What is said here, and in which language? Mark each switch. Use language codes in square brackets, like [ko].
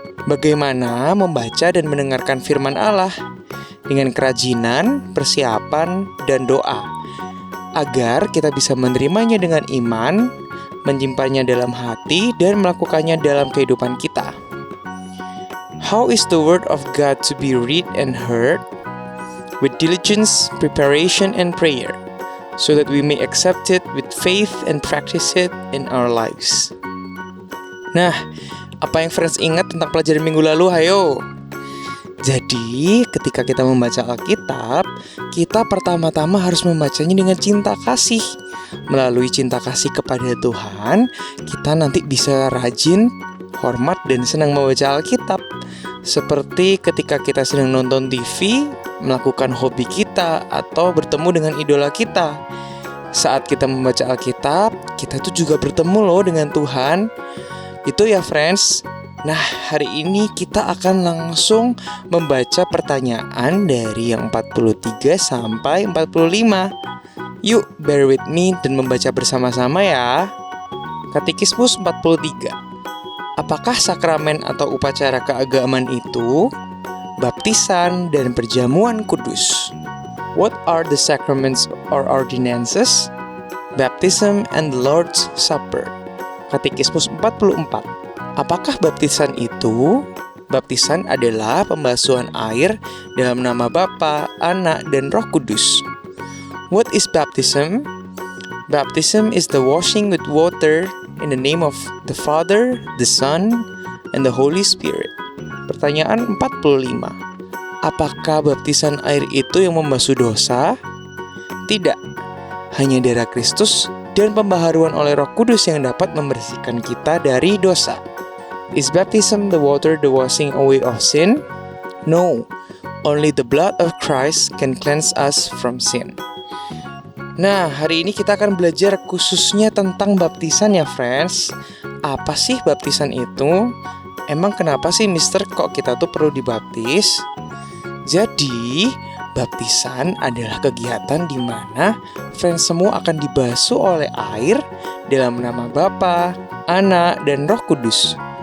[id] Bagaimana membaca dan mendengarkan firman Allah dengan kerajinan, persiapan, dan doa, agar kita bisa menerimanya dengan iman, menyimpannya dalam hati, dan melakukannya dalam kehidupan kita. [en] How is the word of God to be read and heard? With diligence, preparation, and prayer, so that we may accept it with faith and practice it in our lives. [id] Nah, apa yang friends ingat tentang pelajaran minggu lalu? Hayo! Jadi, ketika kita membaca Alkitab, kita pertama-tama harus membacanya dengan cinta kasih. Melalui cinta kasih kepada Tuhan, kita nanti bisa rajin, hormat, dan senang membaca Alkitab. Seperti ketika kita sedang nonton TV, melakukan hobi kita, atau bertemu dengan idola kita. Saat kita membaca Alkitab, kita tuh juga bertemu loh dengan Tuhan. Itu ya friends. Nah, hari ini kita akan langsung membaca pertanyaan dari yang 43 sampai 45. Yuk, [en] bear with me [id] dan membaca bersama-sama ya. Katekismus 43. Apakah sakramen atau upacara keagamaan itu? Baptisan dan perjamuan kudus. [en] What are the sacraments or ordinances? Baptism and the Lord's Supper. [id] Katekismus 44. Apakah baptisan itu? Baptisan adalah pembasuhan air dalam nama Bapa, Anak, dan Roh Kudus. [en] What is baptism? Baptism is the washing with water in the name of the Father, the Son, and the Holy Spirit. [id] Pertanyaan 45. Apakah baptisan air itu yang membasuh dosa? Tidak. Hanya darah Kristus dan pembaharuan oleh Roh Kudus yang dapat membersihkan kita dari dosa. [en] Is baptism the water the washing away of sin? No, only the blood of Christ can cleanse us from sin. [id] Nah, hari ini kita akan belajar khususnya tentang baptisan ya friends. Apa sih baptisan itu? Emang kenapa sih mister kok kita tuh perlu dibaptis? Jadi, baptisan adalah kegiatan di mana friends semua akan dibasuh oleh air dalam nama Bapa, Anak, dan Roh Kudus.